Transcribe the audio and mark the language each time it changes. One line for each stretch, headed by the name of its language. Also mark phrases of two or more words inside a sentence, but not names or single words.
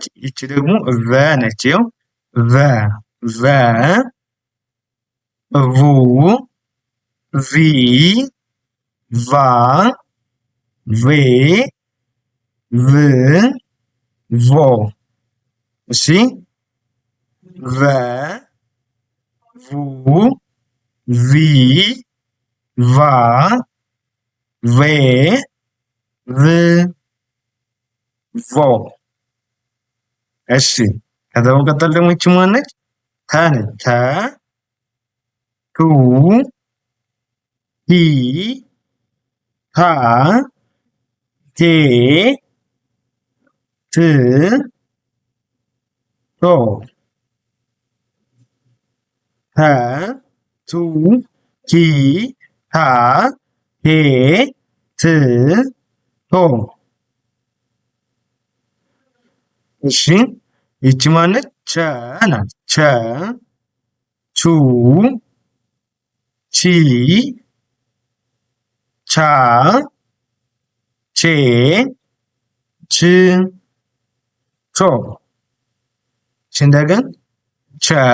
Amharic: ይቺ ደግሞ ቨ ነች። ይኸው ቨ ቡ ቪ ቫ ቬ ቭ ቮ። እሺ ቨ ቡ ቪ ቫ ቬ ቭ ቮ። እሺ ከዛ በመቀጠል ደግሞ ይቺ ማነች? ተ ነች። ተ ቱ ሂ ሃ ሄ ት ቶ ተ ቱ ሂ ሃ ሄ ት ቶ። እሺ ይቺ ማነች? ቸ ናት። ቸ ቹ ቺ ቼ ች ቾ እንደገን ቸ